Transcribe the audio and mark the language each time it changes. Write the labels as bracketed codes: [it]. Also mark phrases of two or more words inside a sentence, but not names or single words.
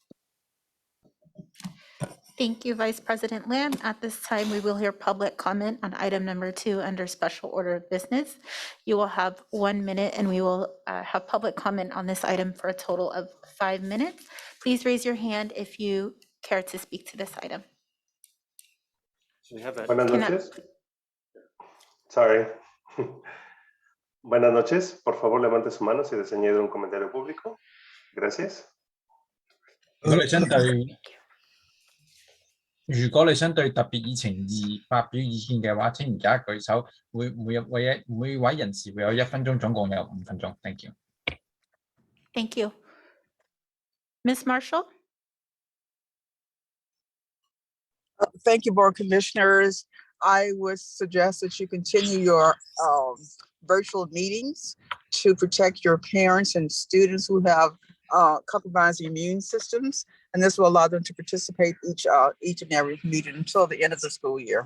[en] Thank you, Vice President Lamb. At this time, we will hear public comment on item number 2 under special order of business. You will have 1 minute and we will have public comment on this item for a total of 5 minutes. Please raise your hand if you care to speak to this item. [es] Buenas noches. Sorry. Buenas noches. Por favor, levante su mano si desea añadir un comentario público. Gracias. [yue] 如果你想對特別議程2發表意見嘅話，請而家舉手。每位人士會有1分鐘，總共有5分鐘。 [en] Thank you. Thank you. Ms. Marshall? Thank you, Board Commissioners. I would suggest that you continue your virtual meetings to protect your parents and students who have compromising immune systems, and this will allow them to participate each and every meeting until the end of the school year.